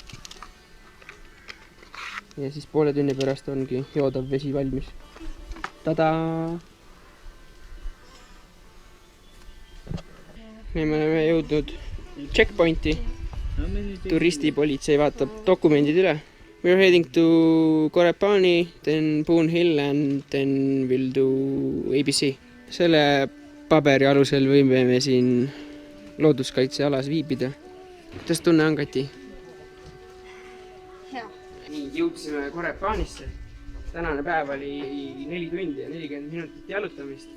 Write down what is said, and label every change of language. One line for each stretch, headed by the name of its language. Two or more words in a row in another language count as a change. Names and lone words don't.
Estonian: Ja siis poole tunni pärast ongi joodav vesi valmis. Tadaa! Me oleme jõudnud checkpointi. Turistipolitsei vaatab dokumendid üle.
English: We are heading to Korepani, then Boone Hill and then we'll do ABC.
Estonian: Selle paberi alusel võime me siin looduskaitsealas viibida. Kuidas tunne on, Kati? Hea. Nii, jõudsime Korepanisse. Tänane päev oli 4 tundi ja 40 minutit jalutamist.